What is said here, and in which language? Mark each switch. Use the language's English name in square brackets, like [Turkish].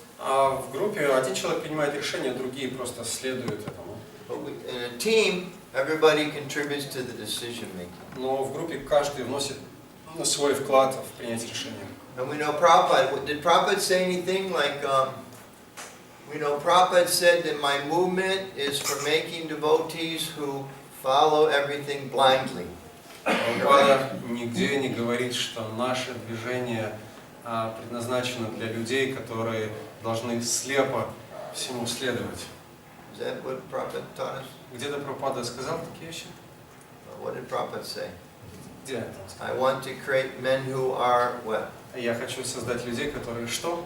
[Russian] А в группе один человек принимает решение, другие просто следуют этому. [English] But in a team, everybody contributes to the decision making. [Russian] Но в группе каждый вносит свой вклад в принятие решения. [English] And we know Prabhupada, did Prabhupada say anything like, we know Prabhupada said that my movement is for making devotees who follow everything blindly. [Russian] Прабхупада нигде не говорит, что наше движение предназначено для людей, которые должны слепо всему следовать. [English] Is that what Prabhupada taught us? [Russian] Где-то Прабхупада сказал такие вещи? [English] What did Prabhupada say? [Russian] Где это? [English] I want to create men who are what? [Russian] Я хочу создать людей, которые что?